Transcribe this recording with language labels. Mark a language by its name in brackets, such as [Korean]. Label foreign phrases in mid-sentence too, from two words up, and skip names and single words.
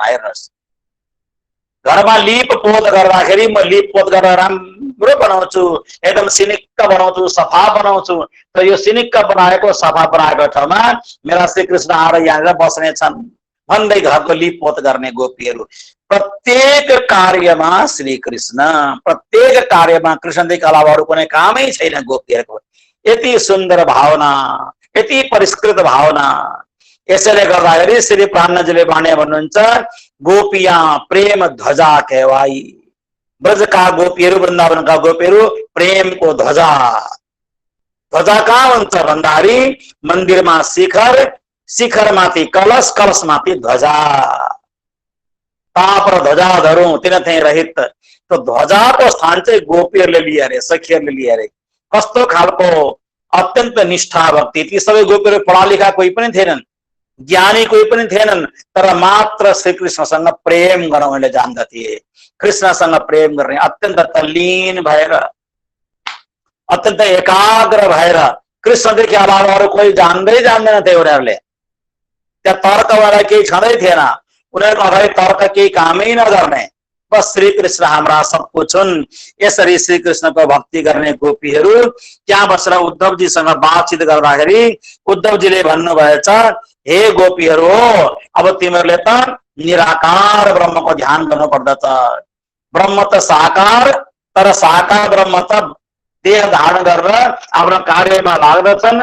[Nepali] हेर्नुहोस्, घरमा लिप पोत गर्दाखेरि म लिप पोत गरेर राम्रो बनाउँछु, एकदम सिनिक्क बनाउँछु, सफा बनाउँछु, तर यो सिनिक्क बनाएको सफा बनाएको ठाउँमा मेरा श्री कृष्ण आएर यहाँनिर बस्नेछन् भन्दै घरको लिप पोत गर्ने गोपीहरू। प्रत्येक कार्यमा श्री कृष्ण, प्रत्येक कार्यमा कृष्णदेखि अलावा अरू कुनै कामै छैन गोपीहरूको। यति सुन्दर भावना, यति परिष्कृत भावना। यसैले गर्दाखेरि श्री प्राणजीले भने भन्नुहुन्छ, [Hindi] गोपिया प्रेम ध्वजा कहवाई। [Nepali] ब्रजका गोपीहरू, वृन्दावनका गोपीहरू प्रेमको ध्वजा। ध्वजा कहाँ हुन्छ भन्दाखेरि मन्दिरमा शिखर, शिखरमाथि कलश, कलशमाथि ध्वजा। [Hindi] ताप र ध्वजा धरौँ तिनथै रहित। [Nepali] तो ध्वजाको स्थान चाहिँ गोपीहरूले लिए अरे, सखीहरूले लिए अरे। कस्तो खालको अत्यन्त निष्ठा भक्ति। ती सबै गोपीहरू पढा लेखा कोही पनि थिएनन्, ज्ञानी कोही पनि थिएनन्, तर मात्र श्री कृष्णसँग प्रेम गर्न उनले जान्दथे। कृष्णसँग प्रेम गर्ने, अत्यन्त तल्लीन भएर, अत्यन्त एकाग्र भएर, कृष्णदेखि अलावा अरू कोही जान्दै जान्दैनथे उनीहरूले। त्यहाँ तर्कवाला केही छँदै थिएन, उनीहरूको अगाडि तर्क केही कामै नगर्ने, बस श्री कृष्ण हाम्रा [Hindi] सब कुछ [Nepali] हुन्। यसरी श्री कृष्णको भक्ति गर्ने गोपीहरू त्यहाँ बसेर उद्धवजीसँग बातचित गर्दाखेरि उद्धवजीले भन्नुभएछ, हे गोपीहरू, अब तिमीहरूले त निराकार ब्रह्मको ध्यान गर्नु पर्दछ। ब्रह्म त साकार, तर साकार ब्रह्म त देह धारण गरेर आफ्नो कार्यमा लाग्दछन्।